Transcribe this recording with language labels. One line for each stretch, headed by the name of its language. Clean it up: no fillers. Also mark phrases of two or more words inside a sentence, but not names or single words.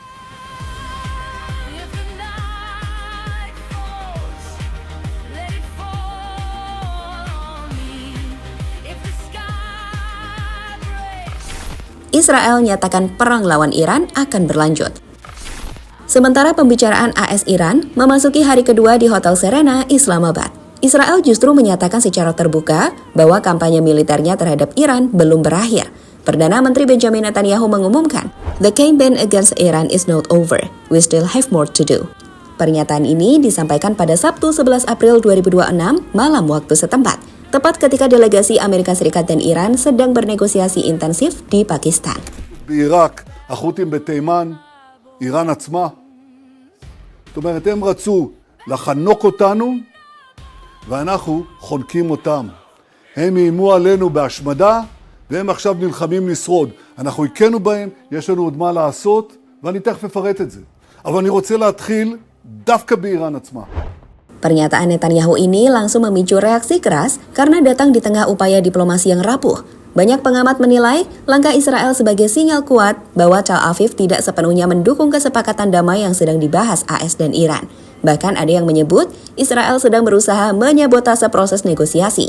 Indonesian: Israel nyatakan perang lawan Iran akan berlanjut. Sementara pembicaraan AS-Iran memasuki hari kedua di Hotel Serena, Islamabad, Israel justru menyatakan secara terbuka bahwa kampanye militernya terhadap Iran belum berakhir. Perdana Menteri Benjamin Netanyahu mengumumkan,
English: "The campaign against Iran is not over. We still have more to do."
Indonesian: Pernyataan ini disampaikan pada Sabtu 11 April 2026 malam waktu setempat, tepat ketika delegasi Amerika Serikat dan Iran sedang bernegosiasi intensif di Pakistan.
Hebrew: בעיראק, החות'ים בתימן, איראן עצמה. זאת אומרת, הם רצו לחנוק אותנו, ואנחנו חונקים אותם. הם איימו עלינו בהשמדה, והם עכשיו נלחמים לשרוד. אנחנו הכינו בהם, יש לנו עוד מה לעשות, ואני תכף אפרט את זה. אבל אני רוצה להתחיל דווקא באיראן עצמה.
Indonesian: Pernyataan Netanyahu ini langsung memicu reaksi keras karena datang di tengah upaya diplomasi yang rapuh. Banyak pengamat menilai langkah Israel sebagai sinyal kuat bahwa Tel Aviv tidak sepenuhnya mendukung kesepakatan damai yang sedang dibahas AS dan Iran. Bahkan ada yang menyebut Israel sedang berusaha menyabotase proses negosiasi.